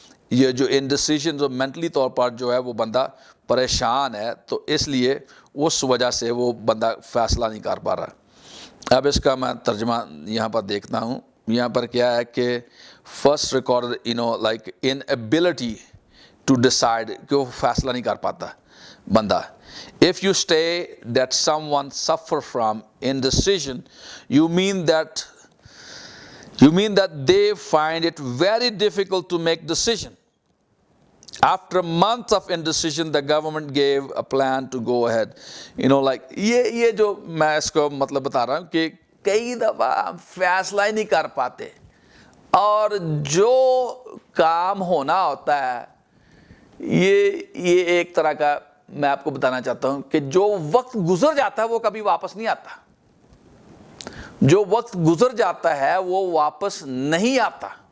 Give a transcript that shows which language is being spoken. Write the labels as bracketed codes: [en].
[ur] یہ جو انڈیسیژن جو مینٹلی طور پر جو ہے وہ بندہ پریشان ہے، تو اس لیے اس وجہ سے وہ بندہ فیصلہ نہیں کر پا رہا۔ اب اس کا میں ترجمہ یہاں پر دیکھتا ہوں۔ یہاں پر کیا ہے کہ first record like inability [en] to decide، [ur] کہ وہ فیصلہ نہیں کر پاتا بندہ۔ [en] If you say that someone suffer from indecision, you mean that they find it very difficult to make decision. After months of indecision, the government gave a plan to go ahead. [ur] Like یہ جو میں اس کو مطلب بتا رہا ہوں کہ کئی دفعہ ہم فیصلہ ہی نہیں کر پاتے، اور جو کام ہونا ہوتا ہے یہ ایک طرح کا میں آپ کو بتانا چاہتا ہوں کہ جو وقت گزر جاتا ہے وہ کبھی واپس نہیں آتا۔ جو وقت گزر جاتا ہے وہ واپس نہیں آتا۔